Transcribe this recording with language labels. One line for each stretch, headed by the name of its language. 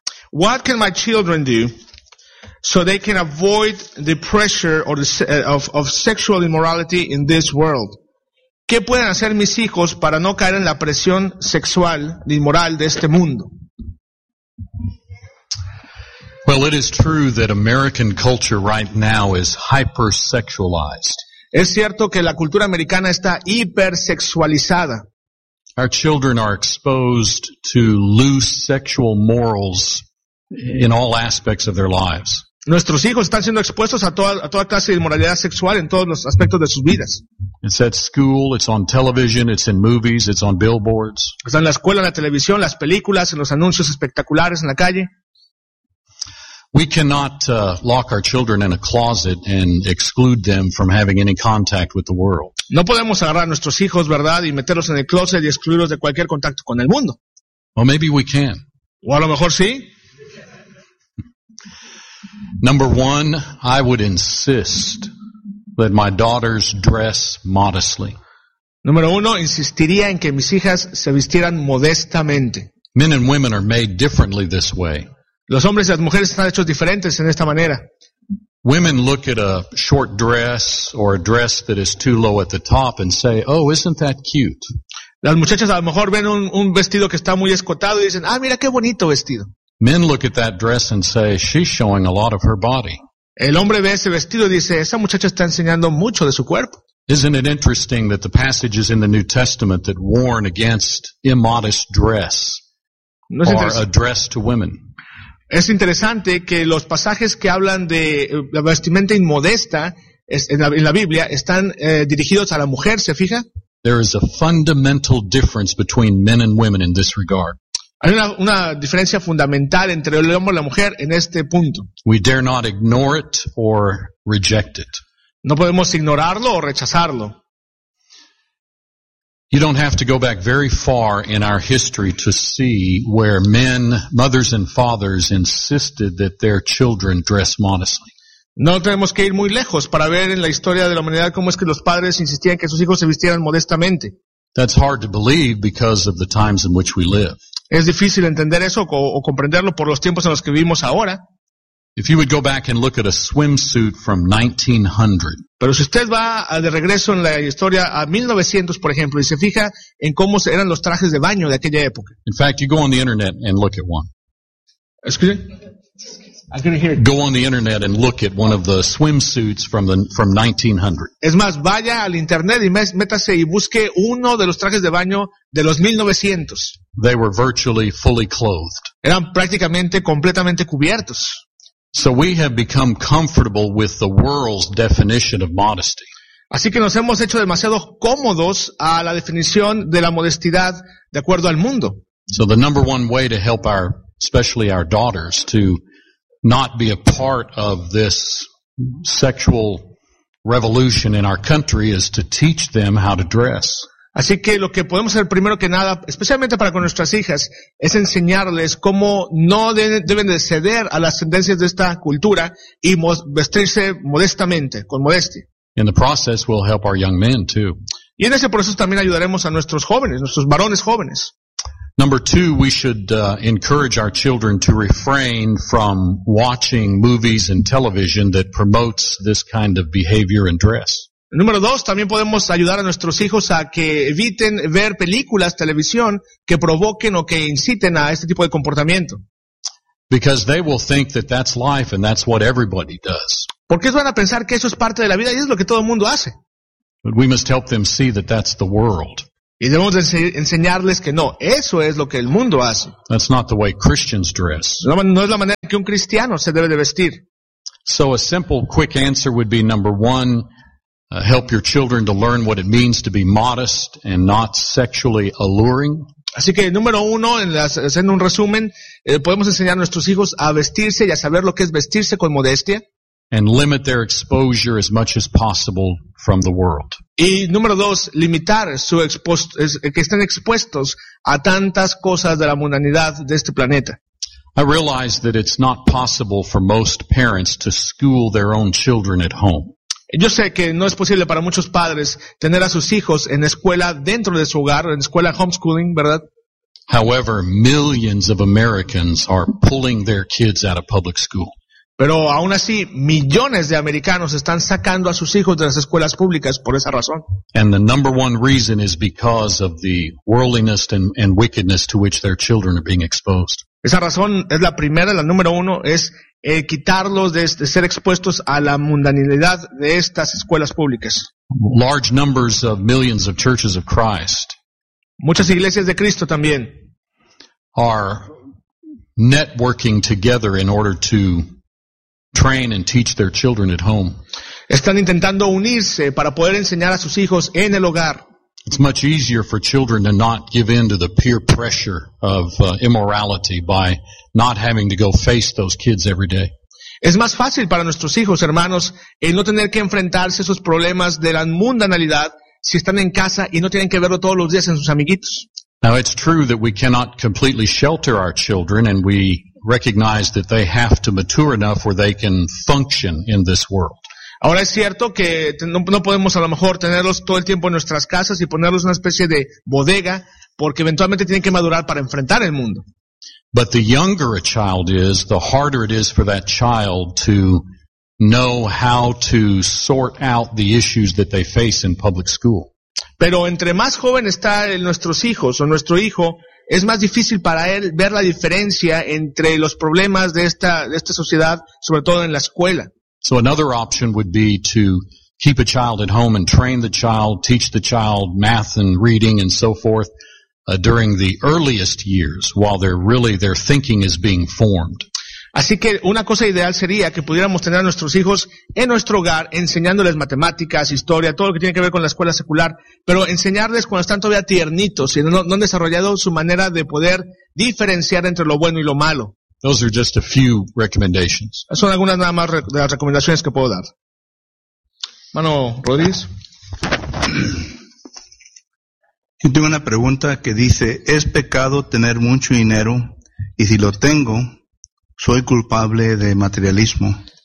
English: What can my children do so they can avoid the pressure or of sexual immorality in this world?
Spanish: ¿Qué pueden hacer mis hijos para no caer en la presión sexual ni moral de este mundo?
English: Well, it is true that American culture right now is hypersexualized.
Spanish: Es cierto que la cultura americana está hipersexualizada.
English: Our children are exposed to loose sexual morals in all aspects of their lives.
Spanish: Nuestros hijos están siendo expuestos a toda clase de inmoralidad sexual en todos los aspectos de sus vidas.
English: It's at school, it's on television, it's in movies, it's on billboards.
Spanish: Está en la escuela, en la televisión, las películas, en los anuncios espectaculares, en la calle.
English: We cannot lock our children in a closet and exclude them from having any contact with the world.
Spanish: No podemos agarrar a nuestros hijos, ¿verdad?, y meterlos en el closet y excluirlos de cualquier contacto con el mundo.
English: Well, maybe we can.
Spanish: O a lo mejor sí.
English: Number one, I would insist that my daughters dress modestly.
Spanish: Número uno, insistiría en que mis hijas se vistieran modestamente.
English: Men and women are made differently this way.
Spanish: Los hombres y las mujeres están hechos diferentes en esta manera.
English: Women look at a short dress or a dress that is too low at the top and say, "Oh, isn't that cute?"
Spanish: Las muchachas a lo mejor ven un vestido que está muy escotado y dicen, "Ah, mira qué bonito vestido."
English: Men look at that dress and say, "She's showing a lot of her body."
Spanish: El hombre ve ese vestido y dice, "Esa muchacha está enseñando mucho de su cuerpo."
English: Isn't it interesting that the passages in the New Testament that warn against immodest dress are addressed to women?
Spanish: Es interesante que los pasajes que hablan de la vestimenta inmodesta en la Biblia están dirigidos a la mujer, ¿se fija?
English: There is a fundamental difference between men and women in this regard.
Spanish: Hay una diferencia fundamental entre el hombre y la mujer en este punto.
English: We dare not ignore it or reject it.
Spanish: No podemos ignorarlo o rechazarlo.
English: You don't have to go back very far in our history to see where men, mothers and fathers insisted that their children dress modestly.
Spanish: No tenemos que ir muy lejos para ver en la historia de la humanidad cómo es que los padres insistían que sus hijos se vistieran modestamente.
English: That's hard to believe because of the times in which we live.
Spanish: Es difícil entender eso o comprenderlo por los tiempos en los que vivimos ahora.
English: If you would go back and look at a swimsuit from 1900.
Spanish: Pero si usted va de regreso en la historia a 1900, por ejemplo, y se fija en cómo eran los trajes de baño de aquella época.
English: In fact, you go on the internet and look at one. Excuse me? I couldn't hear you. Go on the internet and look at one of the swimsuits from 1900.
Spanish: Es más, vaya al internet y métase y busque uno de los trajes de baño de los 1900.
English: They were virtually fully clothed.
Spanish: Eran prácticamente completamente cubiertos.
English: So we have become comfortable with the world's definition of modesty.
Spanish: Así que nos hemos hecho demasiado cómodos a la definición de la modestidad de acuerdo al mundo.
English: So the number one way to help our, especially our daughters, to not be a part of this sexual revolution in our country is to teach them how to dress.
Spanish: Así que lo que podemos hacer primero que nada, especialmente para con nuestras hijas, es enseñarles cómo no deben de ceder a las tendencias de esta cultura y vestirse modestamente, con modestia.
English: In the process, we'll help our young men too.
Spanish: Y en ese proceso también ayudaremos a nuestros jóvenes, nuestros varones jóvenes.
English: Number two, we should encourage our children to refrain from watching movies and television that promotes this kind of behavior and dress.
Spanish: Número dos, también podemos ayudar a nuestros hijos a que eviten ver películas, televisión, que provoquen o que inciten a este tipo de comportamiento.
English: Because they will think that that's life and that's what everybody does.
Spanish: Porque ellos van a pensar que eso es parte de la vida y es lo que todo el mundo hace.
English: But we must help them see that that's the world.
Spanish: Y debemos enseñarles que no, eso es lo que el mundo hace.
English: That's not the way Christians dress.
Spanish: No es la manera que un cristiano se debe de vestir.
English: So a simple, quick answer would be number one, help your children to learn what it means to be modest and not sexually alluring.
Spanish: Así que número uno, haciendo un resumen, podemos enseñar a nuestros hijos a vestirse y a saber lo que es vestirse con modestia.
English: And limit their exposure as much as possible from the world.
Spanish: Y número dos, limitar su que estén expuestos a tantas cosas de la mundanidad de este planeta.
English: I realize that it's not possible for most parents to school their own children at home.
Spanish: Yo sé que no es posible para muchos padres tener a sus hijos en escuela dentro de su hogar, en escuela homeschooling, ¿verdad?
English: However, millions of Americans are pulling their kids out of public school.
Spanish: Pero aún así, millones de americanos están sacando a sus hijos de las escuelas públicas por esa razón.
English: And the number one reason is because of the worldliness and wickedness to which their children are being exposed.
Spanish: Esa razón es la primera, la número uno, es quitarlos de ser expuestos a la mundanidad de estas escuelas públicas.
English: Large numbers of millions of churches of Christ.
Spanish: Muchas iglesias de Cristo también.
English: Are networking together in order to train and teach their children at home.
Spanish: Están intentando unirse para poder enseñar a sus hijos en el hogar.
English: It's much easier for children to not give in to the peer pressure of immorality by not having to go face those kids every day.
Spanish: Es más fácil para nuestros hijos, hermanos, el no tener que enfrentarse a esos problemas de la mundanalidad si están en casa y no tienen que verlo todos los días en sus amiguitos.
English: Now it's true that we cannot completely shelter our children, and we recognize that they have to mature enough where they can function in this world.
Spanish: Ahora es cierto que no podemos a lo mejor tenerlos todo el tiempo en nuestras casas y ponerlos en una especie de bodega porque eventualmente tienen que madurar para enfrentar el mundo.
English: But the younger a child is, the harder it is for that child to know how to sort out the issues that they face in public school.
Spanish: Pero entre más joven está nuestros hijos o nuestro hijo, es más difícil para él ver la diferencia entre los problemas de esta sociedad, sobre todo en la escuela.
English: So another option would be to keep a child at home and train the child, teach the child math and reading and so forth during the earliest years while their thinking is being formed.
Spanish: Así que una cosa ideal sería que pudiéramos tener a nuestros hijos en nuestro hogar enseñándoles matemáticas, historia, todo lo que tiene que ver con la escuela secular, pero enseñarles cuando están todavía tiernitos y no han desarrollado su manera de poder diferenciar entre lo bueno y lo malo.
English: Those are just a few recommendations.
Spanish: Son algunas nada más de las recomendaciones que puedo dar. Mano Rodríguez. Yo tengo una pregunta que dice, ¿es pecado tener mucho dinero? Y si lo tengo, ¿soy culpable de materialismo?